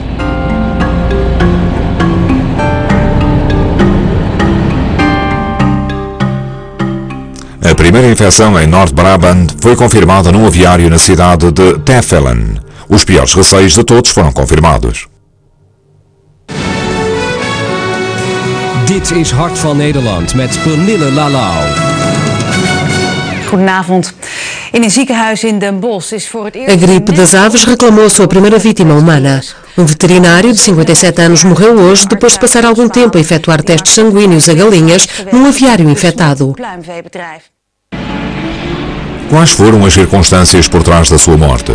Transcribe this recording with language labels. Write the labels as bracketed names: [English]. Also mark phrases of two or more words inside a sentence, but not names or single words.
[Portuguese] A primeira infecção em Noord-Brabant foi confirmada num aviário na cidade de Teffelen. Os piores receios de todos foram confirmados. [Dutch] Dit is Hart van Nederland met Pernille Lalau. Goedenavond. In een ziekenhuis in Den Bosch is voor het eerst... [Portuguese] A gripe das aves reclamou a sua primeira vítima humana. Um veterinário de 57 anos morreu hoje depois de passar algum tempo a efetuar testes sanguíneos a galinhas num aviário infectado. Quais foram as circunstâncias por trás da sua morte?